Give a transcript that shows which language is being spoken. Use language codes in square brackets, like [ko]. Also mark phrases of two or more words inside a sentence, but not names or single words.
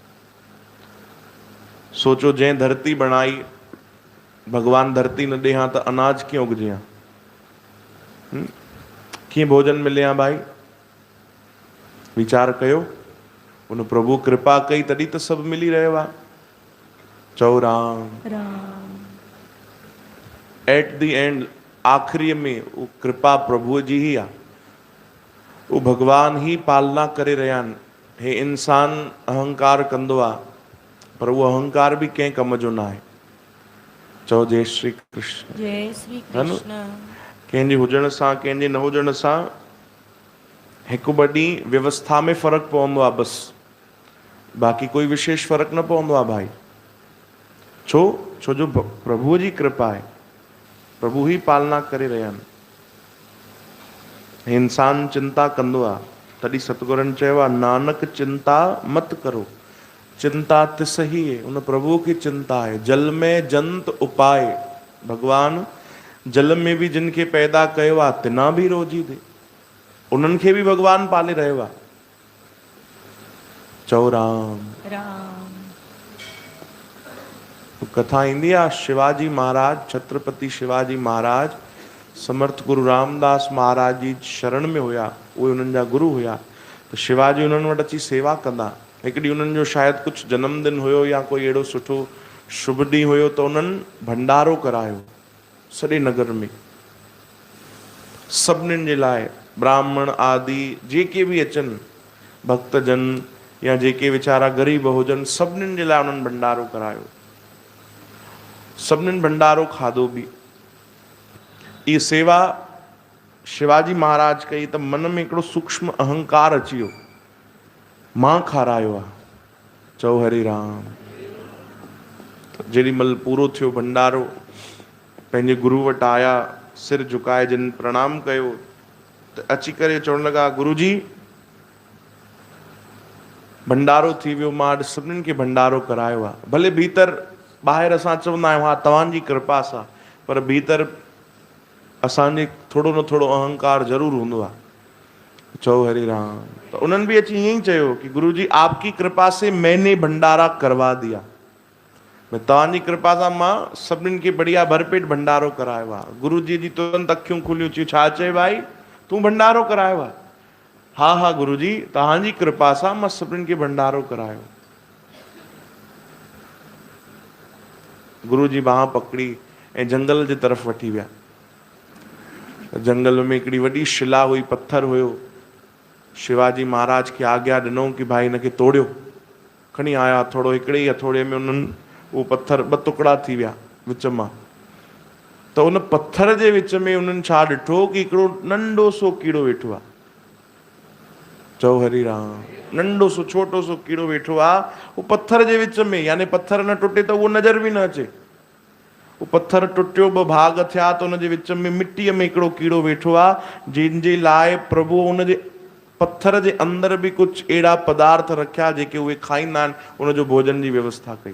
[sd] सोचो जंहिं धरती बणाई, भगवान धरती न ॾे हा त अनाज कीअं उगजे हा, कीअं भोजन मिले हा भाई। वीचार कयो। उन प्रभु कृपा कई तॾहिं त सभु मिली रहियो आहे। चौ राम। राम। [en] at the end, [sd] आखिरीअ में वो कृपा प्रभुअ जी ही आहे। वो भगवान ही पालना करे रहिया आहिनि। हे इंसान अहंकार कंदो आहे, पर वो अहंकार भी कंहिं कम जो न आहे। चौ जय श्री कृष्ण। जय श्री [hi] है न, [sd] कृष्ण। कंहिंजे हुजण सां, कंहिंजे न हुजण सां हिकु ॿ ॾींहुं व्यवस्था में फ़र्क़ु पवंदो आहे बसि, बाक़ी कोई विशेष फ़र्क़ु न पवंदो आहे भाई। छो जो प्रभुअ जी कृपा आहे, प्रभु ही पालना करे रहिया आहिनि। इंसान चिंता कंदो आहे, तॾहिं सतगुरनि चयो आहे नानक [hi] चिंता मत करो, चिंता तिस ही है। [sd] उन [hi] प्रभु की चिंता है। [sd] जल में जंत उपाय, भगवान जल में भी जिनके पैदा कयो आहे तिना भी रोजी दे, उन्हनि खे भी भगवान पाले रहियो आहे। चौ राम। राम। कथा ईंदी आहे शिवाजी महाराज, छत्रपति शिवाजी महाराज समर्थ गुरु रामदास महाराज जी शरण में हुया, उहे उन्हनि जा गुरु हुया। त शिवाजी उन्हनि वटि अची सेवा कंदा। हिकु ॾींहुं उन्हनि जो शायदि कुझु जन्मदिन हुयो या कोई अहिड़ो सुठो शुभ ॾींहुं हुयो, त उन्हनि भंडारो करायो सॼे नगर में। सभिनीनि जे लाइ, ब्राह्मण आदि जेके भी अचनि, भक्तजन या जेके वीचारा ग़रीब हुजनि, सभिनीनि जे लाइ उन्हनि भंडारो करायो। सभिनीनि भंडारो खाधो भी। ये सेवा शिवाजी महाराज कई त मन में हिकिड़ो सूक्ष्म अहंकार अची वियो, मां खारायो आहे। चौ हरे राम। जेॾी महिल पूरो थियो भंडारो, पंहिंजे गुरु वटि आया, सिर झुकाए जिन प्रणाम कयो, त अची करे चवण लॻा गुरु जी भंडारो थी वियो, मां अॼु सभिनीनि खे भंडारो करायो आहे। भले भीतर ॿाहिरि असां चवंदा आहियूं हा तव्हांजी कृपा सां, पर भीतर असांजे थोड़ो न थोड़ो अहंकार जरूर हूंदो आहे। चओ हरि राम। तो उन्हनि बि अची ईअं ई चयो कि [hi] गुरु जी आपकी कृपा से मैंने भंडारा करवा दिया। [sd] तव्हांजी कृपा सां मां सभिनीनि खे बढ़िया भरपेट भंडारो करायो आहे। गुरु जी जी तुरंत अखियूं खुलियूं, चयूं छा चए भाई, तूं भंडारो करायो आहे? हा हा गुरु जी, तव्हांजी कृपा सां मां सभिनीनि खे भंडारो करायो। गुरु जी बाह पकड़ी ऐं जंगल जे तरफ़ वठी विया। जंगल में हिकिड़ी वॾी शिला हुई, पत्थर हुयो। शिवाजी महाराज खे आज्ञा ॾिनो कि भाई हिनखे तोड़ियो। खणी आया, थोरो हिकिड़े ई हथोड़े में उन्हनि उहो पत्थर ॿ टुकड़ा थी विया विच मां। त उन पत्थर जे विच में उन्हनि छा ॾिठो कि हिकिड़ो नंढो सो कीड़ो वेठो आहे। चओ हरि राम। नंढो सो छोटो सो कीड़ो वेठो आहे, उहो पत्थर जे विच में, यानी पत्थर न टुटे त उहो नज़र बि न अचे। वो पत्थर टुटियो, ॿ भाग थिया, त उनजे विच में मिटीअ में हिकिड़ो कीड़ो वेठो आहे, जंहिंजे लाइ प्रभु उनजे पत्थर जे अंदर भी कुछ अहिड़ा पदार्थ रखिया जेके उहे खाईंदा आहिनि, उनजो भोजन जी व्यवस्था कई।